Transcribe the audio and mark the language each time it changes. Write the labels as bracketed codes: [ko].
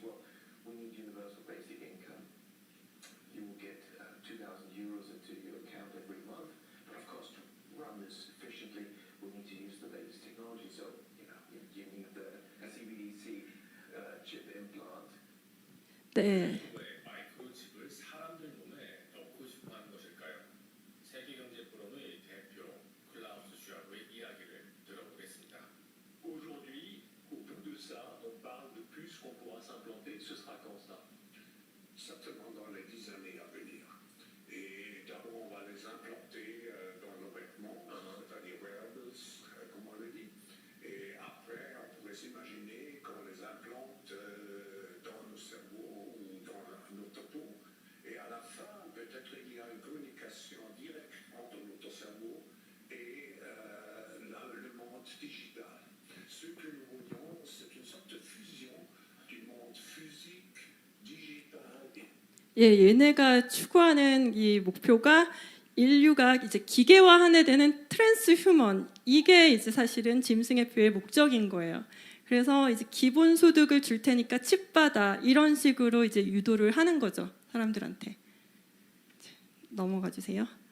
[en] Well, we need universal basic income. You will get 2,000 euros into your account every month. But of course, to run this efficiently, we need to use the latest technology. So, you need a CBDC chip implant. [ko] 네. 왜 마이크로칩을 사람들 몸에 넣고 싶어하는 것일까요? 세계경제포럼의 대표 클라우스 슈와브의 이야기를 들어보겠습니다. [fr] Aujourd'hui, autour de ça, on parle de puces qu'on pourra s'implanter. Ce sera quand ça? Certainement dans les 10 années à venir. Et d'abord, on va les implanter dans nos vêtements, c'est-à-dire wearables, comme on le dit. Et après, on pourrait s'imaginer qu'on les implante dans nos cerveaux ou dans notre peau. Et à la fin, peut-être il y a une communication directe entre notre cerveau et le monde digital. Ce que nous voyons, c'est une sorte de fusion du monde physique, digital et [ko] 예, 얘네가 추구하는 이 목표가 인류가 이제 기계화하게 되는 트랜스 휴먼, 이게 이제 사실은 짐승의 표의 목적인 거예요. 그래서 이제 기본 소득을 줄 테니까 칩 받아 이런 식으로 이제 유도를 하는 거죠 사람들한테. 넘어가 주세요.